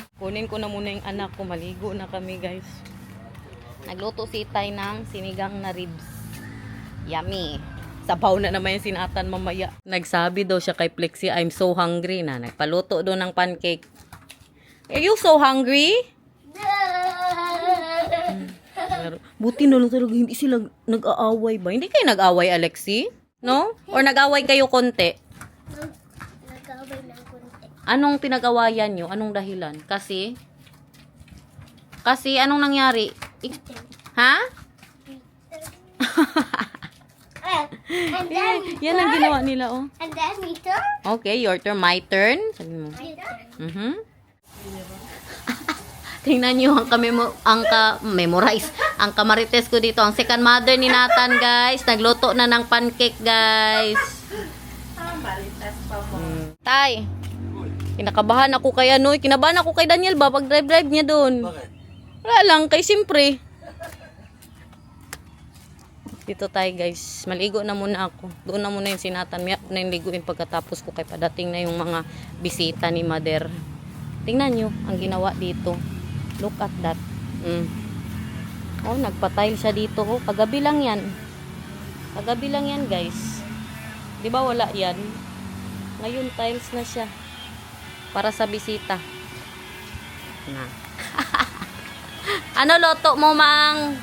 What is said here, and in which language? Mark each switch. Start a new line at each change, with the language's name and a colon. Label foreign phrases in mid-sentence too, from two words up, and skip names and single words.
Filipino: Kunin ko na muna yung anak ko. Maligo na kami, guys. Nagluto si Tay ng sinigang na ribs. Yummy. Sabaw na naman yung sinatan mamaya. Nagsabi daw siya kay Plexi,
English: I'm so hungry na.
Filipino: Nagpaluto doon ng pancake.
English: Are you so hungry?
Filipino: Buti na lang talaga hindi sila nag-aaway ba? Hindi kayo nag-aaway, Alexi? No? Or nag-aaway kayo konti? Nagkaway ng konti. Anong pinag-awayan nyo? Anong dahilan? Kasi anong nangyari? Ha?
English: And then
Filipino: Yan ang ginawa nila, oh.
English: And then me too. Okay, your turn. My turn.
Filipino: Sabi mo.
English: My turn.
Filipino: Mhm. Tingnan nyo memorize. Ang kamarites ko dito. Ang second mother ni Nathan, guys. Nagluto na ng pancake, guys. Tay. Kinakabahan ako kay Kinabahan ako kay Daniel ba? Pag drive niya doon. Wala lang. Kay siyempre. Dito tayo, guys. Maligo na muna ako. Doon na muna yung sinatan. May ako na yung liguin pagkatapos ko kay padating na yung mga bisita ni Mother. Tingnan nyo ang ginawa dito.
English: Look at that.
Filipino: Oh, nagpa-tile siya dito. Oh, kagabi lang yan. Kagabi lang yan, guys. Di ba wala yan? Ngayon, tiles na siya. Para sa bisita. Na. Ano loto mo, Mang?